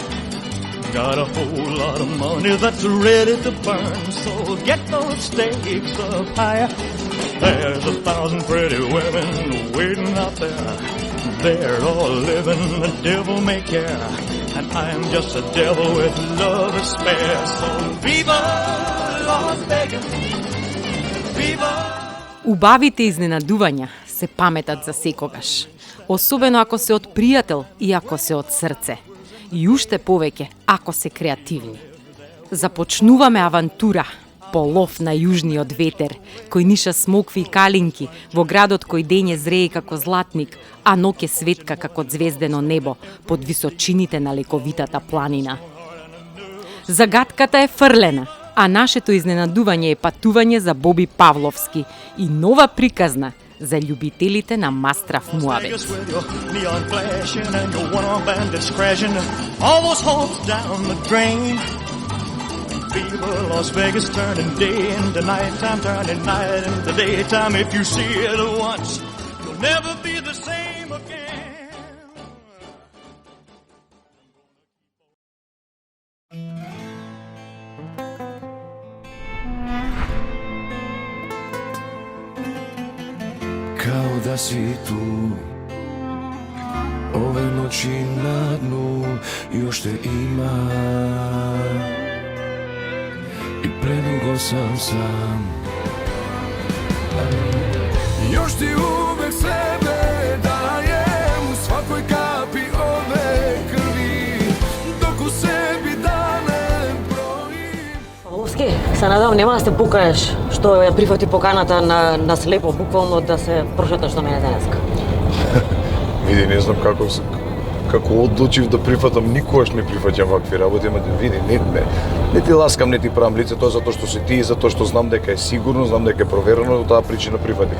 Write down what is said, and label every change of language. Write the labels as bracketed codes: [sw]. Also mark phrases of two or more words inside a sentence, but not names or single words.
[en] Got a whole lot of money that's ready to burn, so get those stakes up higher. There's 1,000 pretty women waiting out there. They're all living the devil may care, and I'm just a devil with love to spare. So viva Las Vegas, viva. [mk] Убавите изненадувања се паметат за секогаш, особено ако се од пријател и ако се од срце. И уште повеќе ако се креативни. Започнуваме авантура по лов на јужниот ветер, кој ниша смокви и калинки во градот кој дење зрее како златник, а ноќе светка како звездено небо под височините на лековитата планина. Загадката е фрлена, а нашето изненадување е патување за Боби Павловски и нова приказна за љубителите на мастрав муабет. [en] Fever, Las Vegas turning day into nighttime, turning night into daytime. If you see it once, you'll never be the same again. [sr] Kao da si tu, ove noći na dnu još te ima. I predugo sam još ti uvek sebe dajem u svakoj kapi ove krvi, dok u sebi dane brojim. [mk] Павловски, се надам нема да се покаеш што ја прифати поканата на слепо, буквално да се прошеташ до мене денеска. Види, не знам како одлучив да прифатам, никогаш не прифаќам вакви работи, ама види, не ти ласкам, не ти правам лице, тоа затоа што си ти, затоа што знам дека е сигурно, знам дека е проверено, таа причина прифатив.